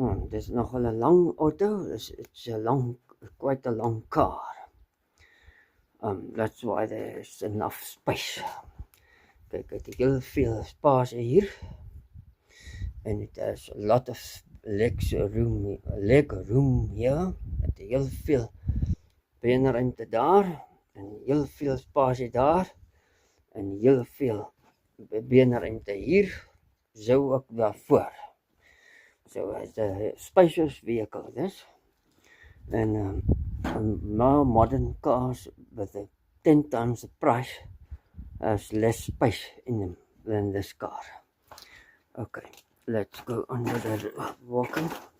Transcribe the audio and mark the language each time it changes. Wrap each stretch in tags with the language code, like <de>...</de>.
<en>There's nogal 'n long auto. It's a long, quite a long car. That's why there's enough space.</en> <af>Kyk, het heel veel space hier.</af> <en>And it has a lot of leg room here.</en> <af>Het heel veel beenruimte daar. En heel veel space daar. En heel veel beenruimte hier, zo ook daarvoor.</af> <en>So it's a spacious vehicle, this. And more modern cars with 10 times the price has less space in them than this car. Okay, let's go under the walking.</en>